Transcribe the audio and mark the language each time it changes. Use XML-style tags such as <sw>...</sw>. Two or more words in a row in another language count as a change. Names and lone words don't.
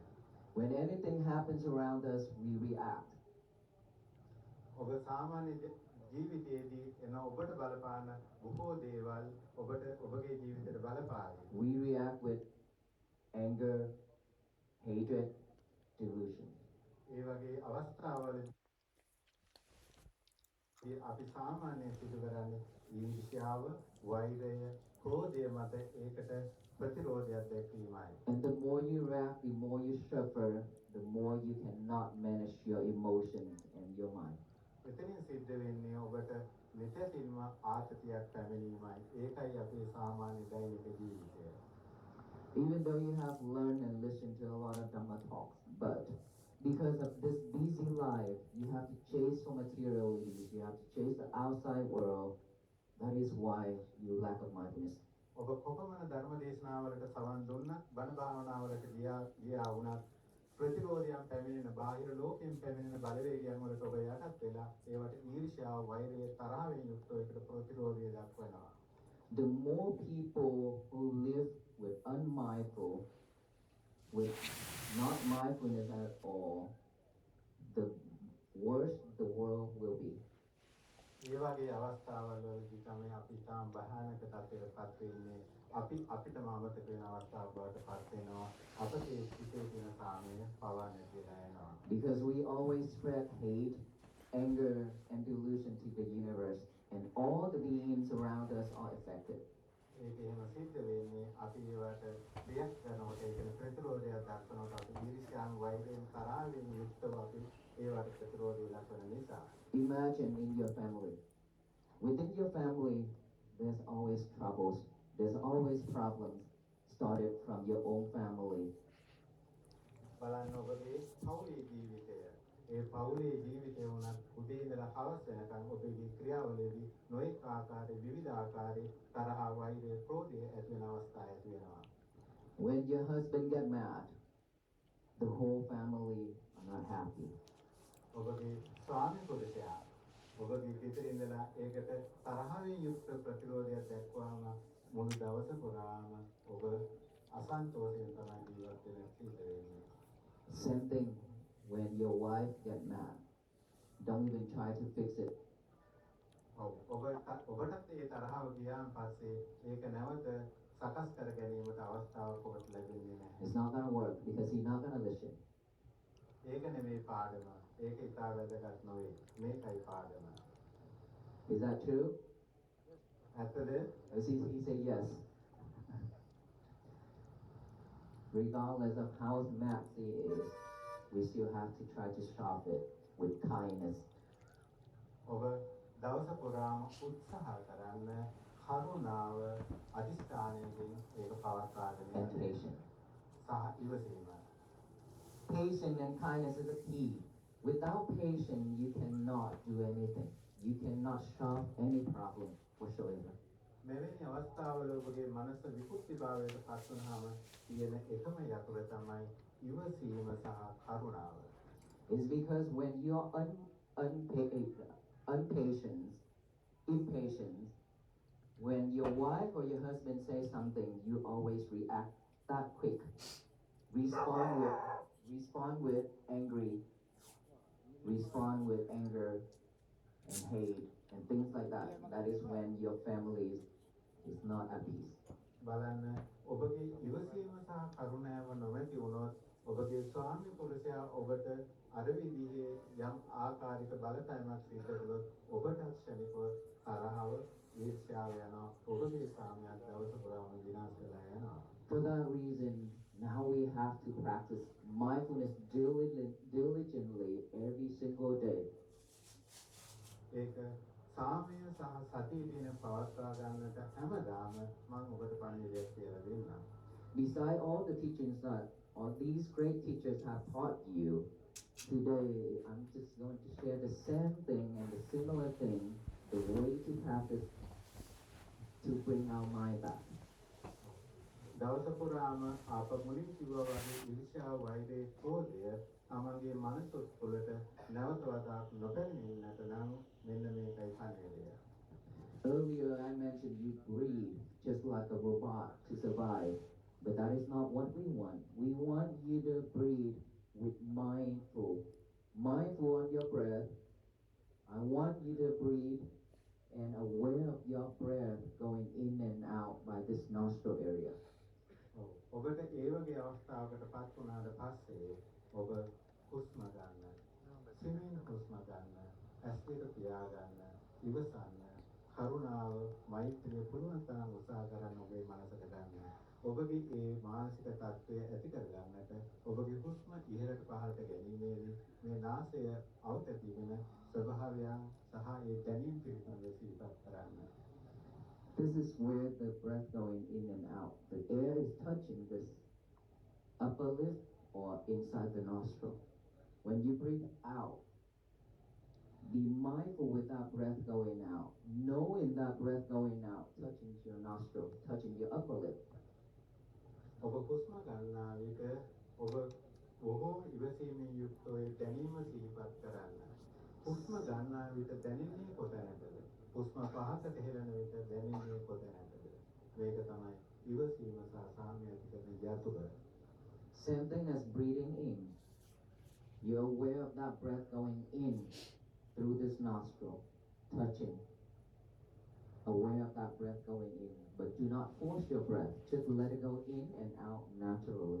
<en>When anything happens around us, we react.</en> <si>ඔබ සාමාන්‍ය ජීවිතයේදී එන ඔබට බලපාන බොහෝ දේවල් ඔබගේ ජීවිතයට බලපායි.</si> <en>We react with anger, hatred, delusion.</en> <si>ඒ වගේ අවස්ථාවලදී අපි සාමාන්‍යයෙන් සිදු කරන්නේ ඊර්ෂ්‍යාව, වෛරය, ක්‍රෝධය මත ඒකට ප්‍රතිරෝධයක් දැක්වීමයි.</si> <en>And the more you react, the more you suffer, the more you cannot manage your emotions and your mind.</en> <si>එතනින් සිද්ධ වෙන්නේ ඔබට මෙතෙන්ම ආතතියක් පැමිණීමයි. ඒකයි අපේ සාමාන්‍ය දෛනික ජීවිතය.</si> <en>Even though you have learned and listened to a lot of Dhamma talks, but because of this busy life, you have to chase for materialities, you have to chase the outside world. That is why you lack of mindfulness.</en> <si>ඔබ කොපමණ ධර්ම දේශනාවලට සවන් දුන්නත්, බණ භාවනාවලට ගියා වුණත් ප්‍රතිරෝධයන් පැමිණෙන බාහිර ලෝකයෙන් පැමිණෙන බලවේගයන් වලට ඔබ යටත් වෙලා ඒවට ඊර්ෂ්‍යාව, වෛරය, තරහවෙන් යුක්තව ඒකට ප්‍රතිරෝධය දක්වනවා.</si> <en>The more people who live with unmindful, with not mindfulness at all, the worse the world will be.</en> <si>ඒ වගේ අවස්ථාවලදී තමයි අපි තාම භයානක තත්ත්වයකටපත් වෙන්නේ. අපිටම අමතක වෙන අවස්ථාවක් බවට පත් වෙනවා. අපේ සිතේ තියෙන සාමය පවා නැතිලා යනවා.</si> <en>Because we always spread hate, anger, and delusion to the universe, and all the beings around us are affected.</en> <si>ඒක එහෙම සිද්ධ වෙන්නේ අපි ඒවට ප්‍රියක් කරනකොට ඒකේ ප්‍රතිරෝධයක් දක්වනකොට අපි ඊර්ෂ්‍යාව, වෛරයෙන්, තරහින් යුක්තව අපි ඒවට ප්‍රතිරෝධය දක්වන නිසා.</si> <en>Imagine in your family. Within your family, there's always troubles. There's always problems started from your own family.</en> <si>බලන්න ඔබගේ පෞලී ජීවිතය. ඒ පෞලී ජීවිතය වුණත් උදේ ඉඳලා හවස වෙනකන් ඔබගේ ක්‍රියාවලියේදී නොඑක ආකාරයේ විවිධ ආකාරයේ තරහ, වෛරය, ක්‍රෝධය ඇති වෙන අවස්ථා ඇති වෙනවා.</si> <en>When your husband get mad, the whole family are not happy.</en> <si>ඔබගේ ස්වාමි පුරුෂයා ඔබගේ ගෙදර ඉඳලා ඒකට තරහින් යුක්ත ප්‍රතිරෝධයක් දක්වන මුළු දවස පුරාම ඔබ අසන්තෝෂයෙන් තමයි ජීවත් වෙන්න සිද්ධ වෙන්නේ.</si> <en>Same thing when your wife get mad. Don't even try to fix it.</en> <si>ඔබටත් ඒ තරහව ගියාන් පස්සේ ඒක නැවත සකස් කර ගැනීමට අවස්ථාවක් ඔබට ලැබෙන්නේ නැහැ.</si> <en>It's not gonna work because he's not gonna listen.</en> <si>ඒක නෙමෙයි පාඩම. ඒක ඉතා වැදගත් නොවේ. මේකයි පාඩම.</si> <en>Is that true?</en> <si>ඇත්තද?</si> <en>He said yes. Regardless of how mad he is, we still have to try to stop it with kindness.</en> <si>ඔබ දවස පුරාම උත්සාහ කරන්න කරුණාව අධිෂ්ඨානයෙන් ඒක පවත්වාගෙන</si> <en>And patience.</en> <si>සහ ඉවසීම.</si> <en>Patience and kindness is a key. Without patience, you cannot do anything. you cannot solve any problem whatsoever.</en> <si>මෙවැනි අවස්ථාවල ඔබගේ මනස විකෘතිභාවයට පත් වුනහම තියෙන එකම යතුර තමයි ඉවසීම සහ කරුණාව.</si> <en>It's because when you're impatient, when your wife or your husband says something, you always react that quick. Respond with anger and hate and things like that. That is when your family is not at peace.</en> <si>බලන්න ඔබගේ ඉවසීම සහ කරුණාව නොමැති වුණොත් ඔබගේ ස්වාමි පුරුෂයා ඔබට අර විදිහේ යම් ආකාරික බලපෑමක් සිදු කළොත් ඔබට ක්ෂණිකව තරහව ඊර්ෂ්‍යාව යනවා ඔබගේ ස්වාමියාට දවස පුරාම විනාශ වෙලා යනවා.</si> <en>For that reason, now we have to practice mindfulness diligently every single day.</en> <si>ඒක සාමය සහ සතිය දින පවත්වා ගන්නට හැමදාම මම ඔබට පණිවිඩයක් කියලා දෙන්නම්.</si> <en>Beside all the teachings that all these great teachers have taught you, today I'm just going to share the same thing and the similar thing, the way to practice to bring our mind back.</en> <si>දවස පුරාම අප මුලින් කිව්වා වගේ ඊර්ෂ්‍යාව වෛරය ක්‍රෝධය තමන්ගේ මනස තුළට නැවත වතාවක් නොපැමිණෙන්නට නම් මෙන්න මේකයි පණිවිඩය.</si> <en>Earlier I mentioned you breathe just like a robot to survive, but that is not what we want. We want you to breathe with mindful on your breath. I want you to breathe and aware of your breath going in and out by this nostril area.</en> <si>ඔබට ඒ වගේ අවස්ථාවකට පත් වුණාට පස්සේ ඔබ හුස්ම ගන්න, සිහින් හුස්ම ගන්න, ඇස් දෙක පියාගන්න, ඉවසන්න, කරුණාව, මෛත්‍රිය පුළුවන් තරම් උත්සාහ කරන්න ඔබේ මනසට ගන්න. ඔබගේ ඒ මානසික තත්ත්වය ඇති කරගන්නට ඔබගේ හුස්ම ඉහළට පහළට ගැනීමේදී මේ නාසය අවතැතිගෙන ස්වභාවයන් සහ ඒ දැනීම් පිළිබඳව සිහිපත් කරන්න.</si> <en>This is where the breath going in and out. The air is touching this upper lip or inside the nostril. When you breathe out, be mindful with that breath going out. Knowing that breath going out, touching your nostril, touching your upper lip.</en> <si>ඔබ හුස්ම ගන්නා විට ඔබ බොහෝ ඉවසීමෙන් යුක්තව දැනීම සිහිපත් කරන්න. හුස්ම ගන්නා විට දැනෙන්නේ කොතැනටද? හුස්ම පහකට හෙළන විට දැනෙන්නේ කොතැනටද? මේක තමයි ඉවසීම සහ සාමය ඇති කරන යතුර.</si> <en>Same thing as breathing in. You're aware of that breath going in through this nostril, touching. Aware of that breath going in, but do not force your breath. Just let it go in and out naturally.</en>